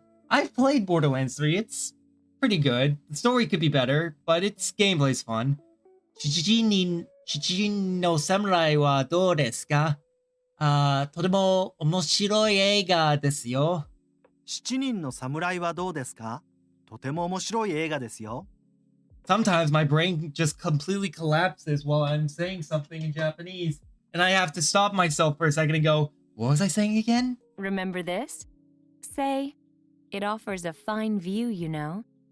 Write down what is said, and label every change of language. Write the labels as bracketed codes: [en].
[en] I've played Borderlands 3. It's pretty good. The story could be better, but its gameplay's fun. [ja] Shijin no Samurai wa dou desu ka? とても面白い映画ですよ。 7人の侍はどうですか？とても面白い映画ですよ。 [en] Sometimes my brain just completely collapses while I'm saying something in Japanese, and I have to stop myself for a second and go, what was I saying again? Remember this? Say, it offers a fine view, you know.